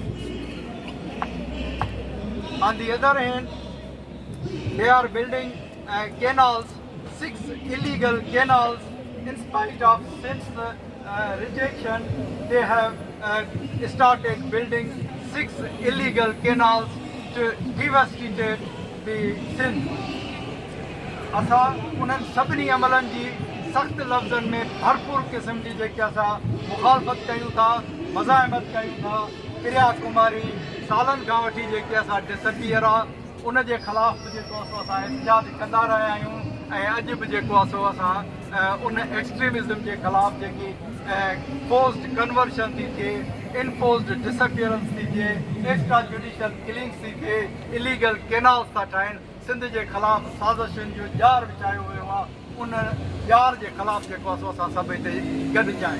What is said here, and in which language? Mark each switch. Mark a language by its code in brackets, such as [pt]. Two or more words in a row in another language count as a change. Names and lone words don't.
[en] On the other hand, they are building canals, 6 illegal canals. In spite of Sindh's rejection, they have started building 6 illegal canals to devastate the Sindh. [sd] असां उन्हनि सभिनी अमलनि जी सख़्त लफ़्ज़नि में भरपूर क़िस्म जी जेके असां मुखालफ़त कयूं था, मज़ाहिमत कयूं था। प्रिया कुमारी सालनि खां वठी जेके असां डिसपियर आहे उन जे ख़िलाफ़ बि जेको असां एहतजाज कंदा रहिया आहियूं, ऐं अॼु बि जेको असां उन एक्सट्रीमिज़म जे ख़िलाफ़ जेकी [en] forced conversion [sd] थी थिए, [en] enforced disappearance [sd] थी थिए, [en] extra judicial killings [sd] थी थिए, [en] illegal canals [sd] था ठाहिनि, सिंध जे ख़िलाफ़ साज़िशुनि जो ॼार विछायो वियो आहे, उन ॼार जे ख़िलाफ़ जेको असां सभु हिते गॾिजा आहियूं।